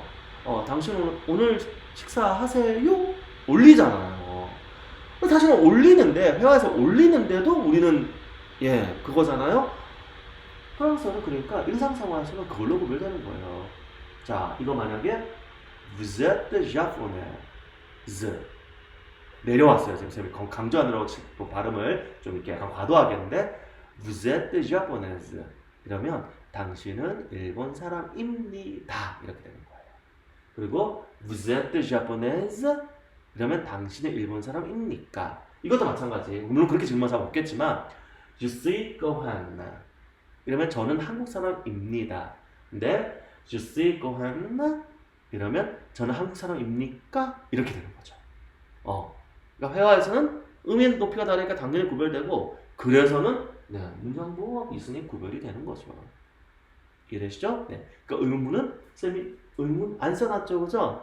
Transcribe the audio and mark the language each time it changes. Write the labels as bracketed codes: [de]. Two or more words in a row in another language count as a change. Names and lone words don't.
[ko] 당신은 오늘 식사하세요? 올리잖아요. 사실은 올리는데, 회화에서 올리는데도 우리는, 그거잖아요? 프랑스어는 그러니까 일상생활에서는 그걸로 구별되는 거예요. 자, 이거 만약에, [fr] vous êtes japonaise. [ko] 내려왔어요. 지금 쌤이 강조하느라고 발음을 좀 이렇게 약간 과도하게 했는데, [fr] vous êtes japonaise. [ko] 이러면, 당신은 일본 사람입니다. 이렇게 되는 거예요. 그리고 [fr] vous êtes japonaise? [ko] 그러면 당신은 일본 사람입니까? 이것도 마찬가지. 물론 그렇게 질문할 사람 없겠지만 [fr] je suis coréenne. [ko] 이러면 저는 한국 사람입니다. 근데 [fr] je suis coréenne? [ko] 이러면 저는 한국 사람입니까? 이렇게 되는 거죠. 그러니까 회화에서는 음의 높이가 다르니까 당연히 구별되고 그래서는 문장보호가 있으니 구별이 되는 거죠. 이해되시죠? 네. 그러니까 의문은 쌤이 의문 안 써놨죠, 그죠?